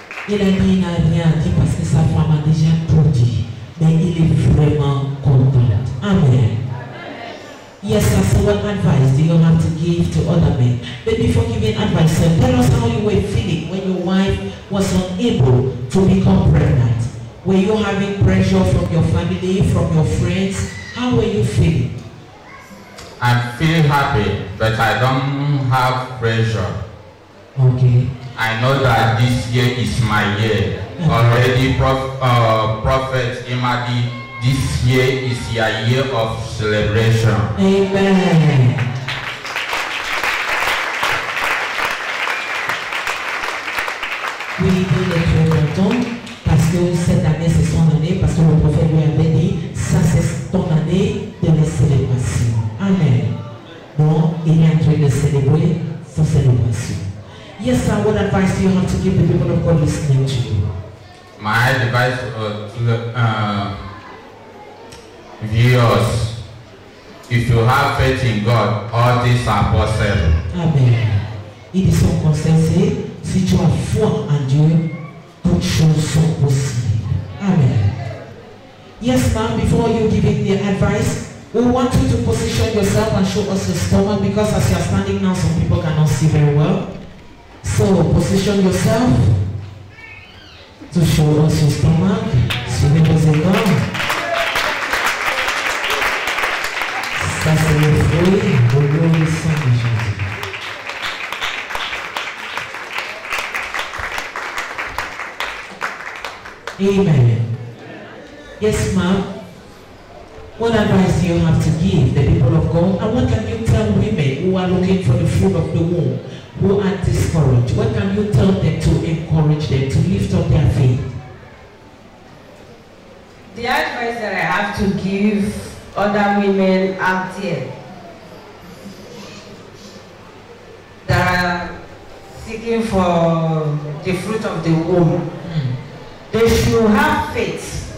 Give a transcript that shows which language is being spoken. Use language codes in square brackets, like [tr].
[fr] Il a dit, il n'a rien dit parce que sa femme a déjà tout dit. Mais il est vraiment content. Amen. [en] Yes, Pastor, what advice do you have to give to other men? But before giving advice, sir, tell us how you were feeling when your wife was unable to become pregnant. Were you having pressure from your family, from your friends? How were you feeling? I feel happy, but I don't have pressure. Okay. I know that this year is my year. Already, Prophet Imadi, this year is your year of celebration. Amen. [fr] Oui, il est très content parce que cette année c'est son année, parce que le prophète lui avait dit, ça c'est ton année de la célébration. Amen. Donc, il est en train de célébrer sa célébration. [en] Yes, sir, what advice do you have to give the people of God listening to you? My advice to the viewers, if you have faith in God, all things are possible. Amen. [fr] Il dit son conseil, c'est, si tu as foi en Dieu, toutes choses sont possibles. [en] Amen. Yes, ma'am, before you giving the advice, we want you to position yourself and show us your stomach, because as you are standing now, some people cannot see very well. So, position yourself to show us your stomach. [fr] Suivez-moi. Ça, c'est le fruit de l'obéissance de Jésus. [en] Amen. Yes, ma'am. What advice do you have to give the people of God? And what can you tell women who are looking for the fruit of the womb, who are discouraged? What can you tell them to encourage them, to lift up their faith? The advice that I have to give other women out there that are seeking for the fruit of the womb, they should have faith.